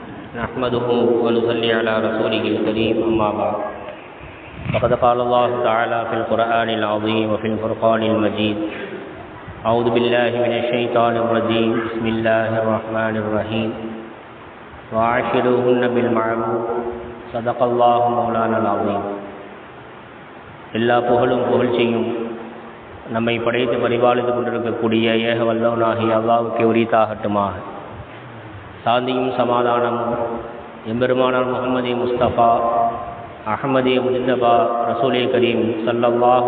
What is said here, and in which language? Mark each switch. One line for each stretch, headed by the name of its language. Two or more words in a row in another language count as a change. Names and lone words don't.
Arabic: نحمده ونصلي على رسوله الكريم أما بعد فقد قال الله تعالى في القرآن العظيم وفي الفرقان المجيد أعوذ بالله من الشيطان الرجيم بسم الله الرحمن الرحيم وعاشروهن بالمعروف صدق الله مولانا العظيم.
Tamil: எல்லா புகழும் புகழ்ச்சியும் நம்மை படைத்து பரிபாலித்து கொண்டிருக்கக்கூடிய ஏக வல்லவனாகிய அல்லாஹ்வுக்கே உரித்தாகட்டுமாக. சாந்தியும் சமாதானமும் எம்பெருமானார் முஹம்மதி முஸ்தபா அஹ்மதி முஜ்தபா
Arabic: رسول كريم صلى الله